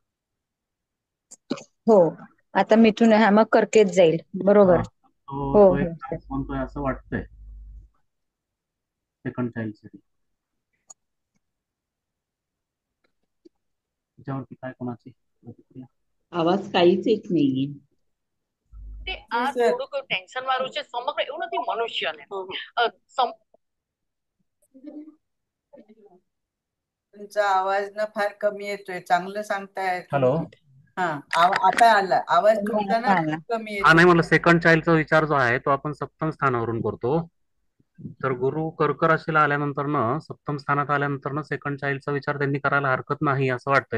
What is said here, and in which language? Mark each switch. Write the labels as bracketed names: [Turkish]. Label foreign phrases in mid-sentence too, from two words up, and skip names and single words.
[Marathi] हो, आता मिथून हा मग कर्केत जाईल. बरोबर. तो एक चान्स म्हणतोय असं वाटतंय [English] second child [Marathi] साठी. त्याच्यावरती काय कोणाची प्रतिक्रिया? आवाज काहीच येत नाहीये. [Gujarati] આ થોડુંક ટેન્શન વાળું છે. સમગ્ર એવું નથી મનુષ્યને. [Marathi] तुमचा आवाज ना फार कमी येतोय. चांगलं सांगताय. हॅलो. हा, आता आला आवाज तुमचा ना कमी येतोय. नाही, मला [English] second childcha [Marathi] विचार जो आहे तो आपण सप्तम स्थानावरून करतो. तर गुरु कर्क राशीला आल्यानंतर ना सप्तम स्थानात आल्यानंतर ना [English] second childcha [Marathi] विचार त्यांनी करायला हरकत नाही असं वाटतंय.